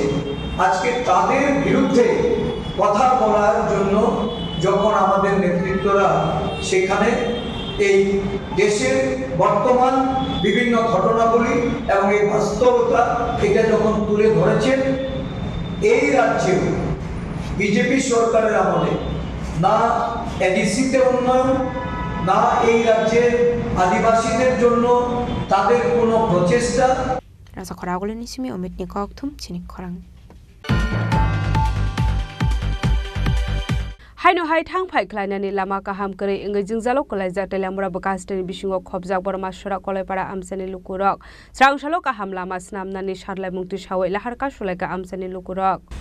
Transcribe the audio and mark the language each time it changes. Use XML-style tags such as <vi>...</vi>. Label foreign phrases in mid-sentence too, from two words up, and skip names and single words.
<bn>আজকে তাদের বিরুদ্ধে কথা বলার জন্য যখন আমাদের নেতৃত্বরা সেখানে এই দেশের বর্তমান বিভিন্ন ঘটনাগুলি এবং এই বাস্তবতা এটা যখন তুলে ধরেছেন এই রাজ্যে বিজেপি সরকারের আমলে না এডিসিতে উন্নয়ন না এই রাজ্যের আদিবাসীদের জন্য তাদের কোনো প্রচেষ্টা</bn> <trp>Rasa Khoragul Nisimi Omit Nikoktum Chinik Khorang. Haino hai thang phai khlainani lama kaham kare ingai jingjalo kolai jak telamura bakasteni bisingo khobjak borma sora kolai para amsani lukurok srangsalo kaham lama snamnani sarlai mungti sawai lahar ka sulai ka amsani lukurok</trp>